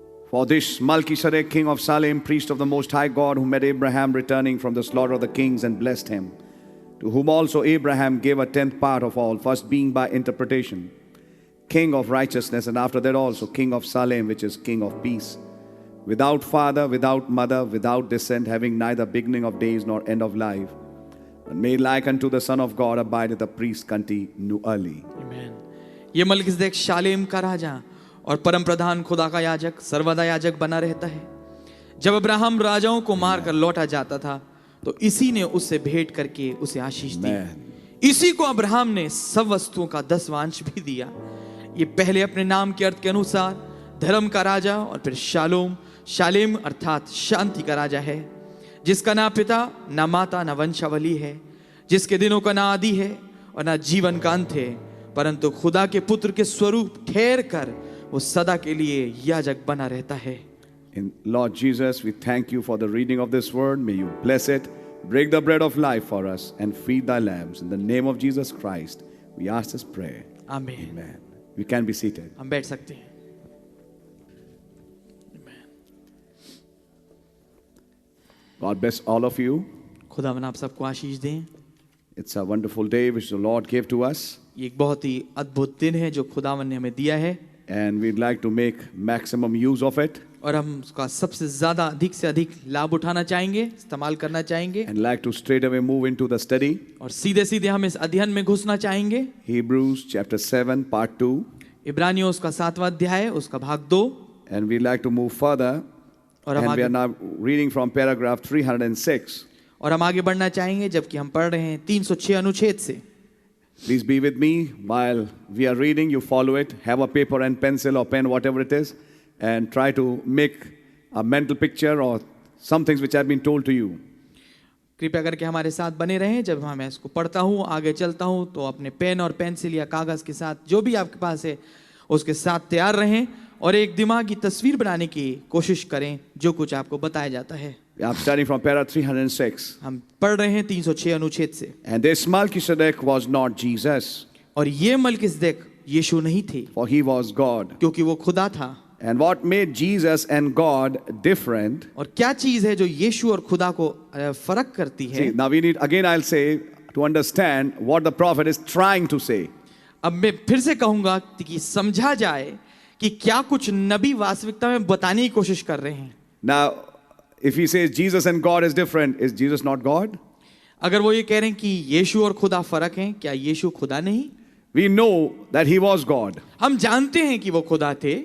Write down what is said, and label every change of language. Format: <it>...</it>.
<en>For this Melchizedek, king of Salem, priest of the Most High God, who met Abraham returning from the slaughter of the kings and blessed him, to whom also Abraham gave a 10th part of all, first being by interpretation, king of righteousness, and after that also king of Salem, which is king of peace, without father, without mother, without descent, having neither beginning of days nor end of life, and made like unto the Son of God, abideth the priest continually.</en> <hi>आमीन। ये मलकीसेदेक शालेम का राजा और परम प्रधान खुदा का याजक सर्वदा याजक बना रहता है। जब अब्राहम राजाओं को मारकर लौटा जाता था तो इसी ने उससे भेंट करके उसे आशीष दी। इसी को अब्राहम ने सब वस्तुओं का 10वां अंश भी दिया। ये पहले अपने नाम के अर्थ के अनुसार धर्म का राजा और फिर शालेम अर्थात शांति का राजा है, जिसका ना पिता ना माता ना वंशावली है, जिसके दिनों का ना आदि है और ना जीवन का अंत है, परंतु खुदा के पुत्र के स्वरूप ठहर कर वो सदा के लिए याजक बना रहता है।</hi> <en>In Lord Jesus, we thank you for the reading of this word. May you bless it, break the bread of life for us, and feed thy lambs. In the name of Jesus Christ, we ask this prayer.</en> <hi>आमीन।</hi> <en>Amen. We can be seated.</en> <hi>हम बैठ सकते हैं।</hi> <en>God bless all of you.</en> <hi>खुदावन आप सबको आशीष दें।</hi> <en>It's a wonderful day which the Lord gave to us,</en> <hi>ये एक बहुत ही अद्भुत दिन है जो खुदावन ने हमें दिया है</hi> <en>and we'd like to make maximum use of it,</en> <hi>और हम उसका सबसे ज्यादा अधिक से अधिक लाभ उठाना चाहेंगे, इस्तेमाल करना चाहेंगे</hi> <en>and like to straight away move into the study.</en> <hi>और सीधे सीधे हम इस अध्ययन में घुसना चाहेंगे।</hi> <en>Hebrews chapter 7, part 2.</en> <hi>इब्रानियों उसका 7वां अध्याय उसका भाग 2।</hi> <en>And we'd like to move further.</en> <hi>और हम</hi> <en>And we are</en> <hi>आगे</hi> <en>now reading from paragraph 306.</en> <hi>और हम आगे बढ़ना चाहेंगे जबकि हम पढ़ रहे हैं 306 अनुच्छेद से।</hi> <en>Please be with me while we are reading. You follow it. Have a paper and pencil or pen, whatever it is, and try to make a mental picture or some things which have been told to you.</en> <hi>कृपया करके हमारे साथ बने रहें। जब मैं इसको पढ़ता हूँ आगे चलता हूँ तो अपने पेन और पेंसिल या कागज के साथ जो भी आपके पास है उसके साथ तैयार रहें और एक दिमागी तस्वीर बनाने की कोशिश करें जो कुछ आपको बताया जाता है।</hi> <en>I'm starting from paragraph 306.</en> <hi>हम पढ़ रहे हैं 306 अनुच्छेद से।</hi> <en>And this Melchizedek was not Jesus,</en> <hi>और ये मलकिसदेक यीशु नहीं थे</hi> <en>for he was God.</en> <hi>क्योंकि वो खुदा था।</hi> <en>And what made Jesus and God different?</en> <hi>और क्या चीज है जो यीशु और खुदा को फर्क करती है?</hi> <en>See, now we need, again I'll say, to understand what the prophet is trying to say.</en> <hi>अब मैं फिर से कहूंगा कि समझा जाए कि क्या कुछ नबी वास्तविकता में बताने की कोशिश कर रहे हैं।</hi> <en>Now, if he says Jesus and God is different, is Jesus not God?</en> <hi>अगर वो ये कह रहे हैं कि यीशु और खुदा फर्क हैं, क्या यीशु खुदा नहीं?</hi> <en>We know that he was God.</en> <hi>हम जानते हैं कि वो खुदा थे,</hi>